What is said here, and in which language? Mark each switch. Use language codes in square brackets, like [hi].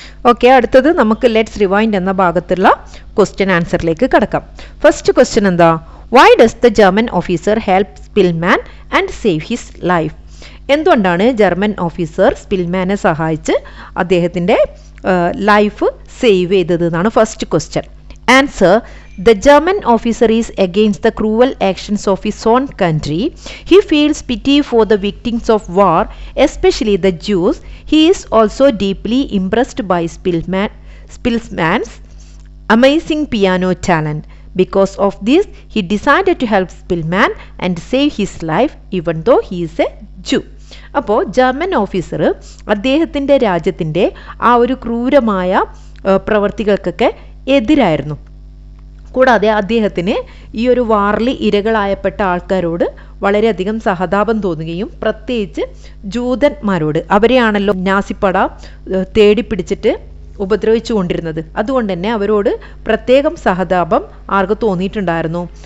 [ml] Okay, അടുത്തത് നമുക്ക് let's rewind എന്ന ഭാഗത്തുള്ള ക്വസ്റ്റ്യൻ ആൻസറിലേക്ക് കടക്കാം. ഫസ്റ്റ് ക്വസ്റ്റ്യൻ എന്താ? [en] Why does the German officer help Spilman and save his life? [ml] എന്തുകൊണ്ടാണ് ജർമ്മൻ ഓഫീസർ സ്പിൽമാനെ സഹായിച്ച് അദ്ദേഹത്തിൻ്റെ ലൈഫ് സേവ് ചെയ്തത് എന്നാണ് first question. [en] Answer, the German officer is against the cruel actions of his own country. He feels pity for the victims of war, especially the Jews. He is also deeply impressed by Spilman's amazing piano talent. Because of this, he decided to help Spilman and save his life even though he is a Jew. [ml] അപ്പോൾ German officer അദ്ദേഹത്തിൻ്റെ രാജ്യത്തിൻ്റെ ആ ഒരു ക്രൂരമായ പ്രവർത്തികൾക്കൊക്കെ എതിരായിരുന്നു. കൂടാതെ അദ്ദേഹത്തിന് ഈ ഒരു വാറിൽ ഇരകളായപ്പെട്ട ആൾക്കാരോട് വളരെയധികം സഹതാപം തോന്നുകയും പ്രത്യേകിച്ച് ജൂതന്മാരോട്, അവരെയാണല്ലോ നാസിപ്പട തേടിപ്പിടിച്ചിട്ട് ഉപദ്രവിച്ചു കൊണ്ടിരുന്നത്, അതുകൊണ്ട് തന്നെ അവരോട് പ്രത്യേകം സഹതാപം ആർക്ക് തോന്നിയിട്ടുണ്ടായിരുന്നു?